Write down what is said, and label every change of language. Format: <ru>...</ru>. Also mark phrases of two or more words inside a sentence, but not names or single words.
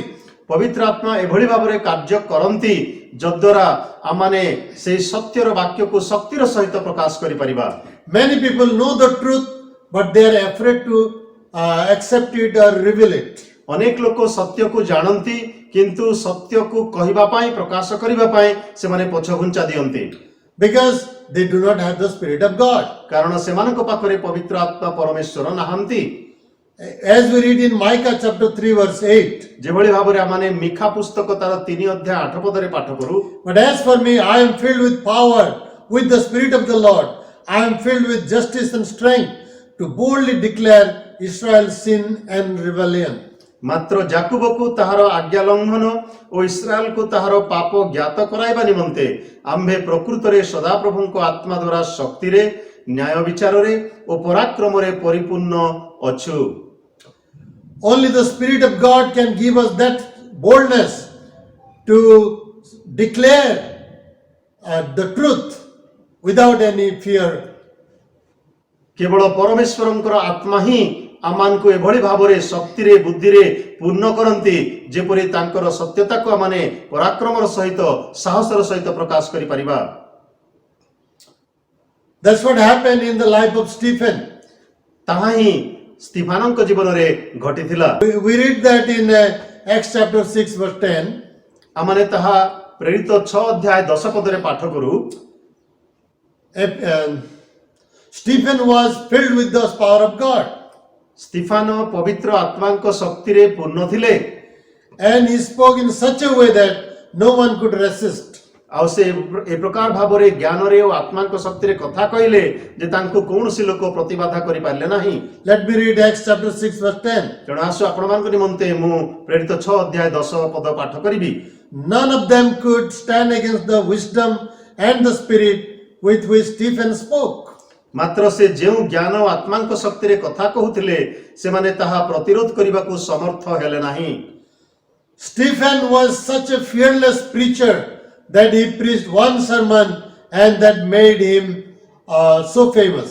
<or>ପବିତ୍ର ଆତ୍ମା ଏଭଳି ଭାବରେ କାର୍ଯ୍ୟ କରନ୍ତି ଯଦ୍ୱାରା ଆମମାନେ ସେହି ସତ୍ୟର ବାକ୍ୟକୁ ଶକ୍ତିର ସହିତ ପ୍ରକାଶ କରିପାରିବା।</or> <en>Many people know the truth, but they are afraid to accept it or reveal it.</en> <or>ଅନେକ ଲୋକ ସତ୍ୟକୁ ଜାଣନ୍ତି, କିନ୍ତୁ ସତ୍ୟକୁ କହିବା ପାଇଁ ପ୍ରକାଶ କରିବା ପାଇଁ ସେମାନେ ପଛଘୁଞ୍ଚା ଦିଅନ୍ତି,</or> <en>Because they do not have the Spirit of God.</en> <or>କାରଣ ସେମାନଙ୍କ ପାଖରେ ପବିତ୍ର ଆତ୍ମା ପରମେଶ୍ୱର ନାହାନ୍ତି।</or> <en>As we read in Micah chapter 3 verse 8,</en> <or>ଯେଭଳି ଭାବରେ ଆମମାନେ ମିଖା ପୁସ୍ତକ ତାର 3 ଅଧ୍ୟାୟ 8 ପଦରେ ପାଠ କରୁ,</or> <en>but as for me, I am filled with power, with the Spirit of the Lord. I am filled with justice and strength to boldly declare Israel's sin and rebellion.</en> <or>ମାତ୍ର ଜାକୁବକୁ ତାହାର ଆଜ୍ଞା ଲଙ୍ଘନ ଓ ଇସ୍ରାଏଲକୁ ତାହାର ପାପ ଜ୍ଞାତ କରାଇବା ନିମନ୍ତେ ଆମ୍ଭେ ପ୍ରକୃତରେ ସଦାପ୍ରଭୁଙ୍କ ଆତ୍ମା ଦ୍ୱାରା ଶକ୍ତିରେ, ନ୍ୟାୟ ବିଚାରରେ ଓ ପରାକ୍ରମରେ ପରିପୂର୍ଣ୍ଣ ଅଛୁ।</or> <en>Only the Spirit of God can give us that boldness to declare the truth without any fear.</en> <or>କେବଳ ପରମେଶ୍ୱରଙ୍କର ଆତ୍ମା ହିଁ ଆମମାନଙ୍କୁ ଏଭଳି ଭାବରେ ଶକ୍ତିରେ ବୁଦ୍ଧିରେ ପୂର୍ଣ୍ଣ କରନ୍ତି, ଯେପରି ତାଙ୍କର ସତ୍ୟତାକୁ ଆମମାନେ ପରାକ୍ରମର ସହିତ ସାହସର ସହିତ ପ୍ରକାଶ କରିପାରିବା।</or> <en>That's what happened in the life of Stephen.</en> <or>ତାହା ହିଁ ସ୍ତିଫାନଙ୍କ ଜୀବନରେ ଘଟିଥିଲା।</or> <en>We read that in Acts chapter 6 verse 10.</en> <or>ଆମମାନେ ତାହା ପ୍ରେରିତ 6 ଅଧ୍ୟାୟ 10 ପଦରେ ପାଠ କରୁ।</or> <en>Stephen was filled with the power of God,</en> <or>ସ୍ତିଫାନ ପବିତ୍ର ଆତ୍ମାଙ୍କ ଶକ୍ତିରେ ପୂର୍ଣ୍ଣ ଥିଲେ</or> <en>and he spoke in such a way that no one could resist.</en> <or>ଆଉ ସେ ଏ ପ୍ରକାର ଭାବରେ ଜ୍ଞାନରେ ଓ ଆତ୍ମାଙ୍କ ଶକ୍ତିରେ କଥା କହିଲେ ଯେ ତାଙ୍କୁ କୌଣସି ଲୋକ ପ୍ରତିବାଧା କରିପାରିଲେ ନାହିଁ।</or> <en>Let me read Acts chapter 6 verse 10.</en> <or>ତେଣୁ ଆସୁ ଆପଣମାନଙ୍କ ନିମନ୍ତେ ମୁଁ ପ୍ରେରିତ 6 ଅଧ୍ୟାୟ 10 ପଦ ପାଠ କରିବି।</or> <en>None of them could stand against the wisdom and the spirit with which Stephen spoke.</en> <or>ମାତ୍ର ସେ ଯେଉଁ ଜ୍ଞାନ ଓ ଆତ୍ମାଙ୍କ ଶକ୍ତିରେ କଥା କହୁଥିଲେ ସେମାନେ ତାହା ପ୍ରତିରୋଧ କରିବାକୁ ସମର୍ଥ ହେଲେ ନାହିଁ।</or> <en>Stephen was such a fearless preacher that he preached one sermon and that made him so famous.</en>